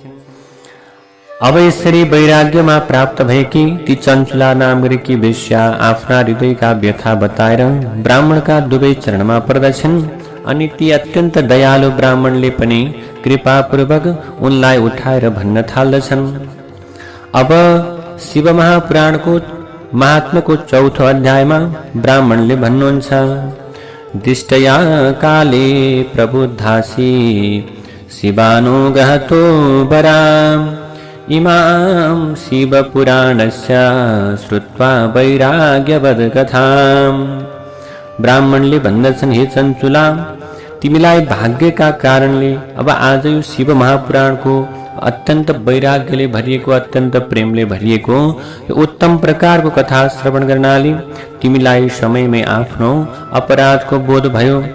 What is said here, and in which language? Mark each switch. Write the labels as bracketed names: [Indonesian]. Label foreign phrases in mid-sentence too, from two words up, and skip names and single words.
[Nepali] अब यसरी वैराग्यमा प्राप्त भएकी ती चञ्चुला नाम गरेकी वेश्या आफ्ना हृदयका व्यथा बताएर ब्राह्मणका दुवै चरणमा पर्दछिन्। अनि ती अत्यन्त दयालु ब्राह्मणले पनि कृपापूर्वक उनलाई उठाएर भन्न थाल्दछन्। अब शिव महापुराणको महात्म्यको चौथो अध्यायमा ब्राह्मणले भन्नुहुन्छ, [Sanskrit] दिष्टया काले प्रबुद्धासी शिवानुगहतो वराम इमां शिवपुराणस्य श्रुत्वा वैराग्यवद कथाम। [Nepali] ब्राह्मणले भन्दछन्, हे चञ्चुला, तिमीलाई भाग्यका कारणले अब आज यो शिव महापुराणको अत्यन्त वैराग्यले भरिएको, अत्यन्त प्रेमले भरिएको यो उत्तम प्रकारको कथा श्रवण गर्नाले तिमीलाई समयमै आफ्नो अपराधको बोध भयो।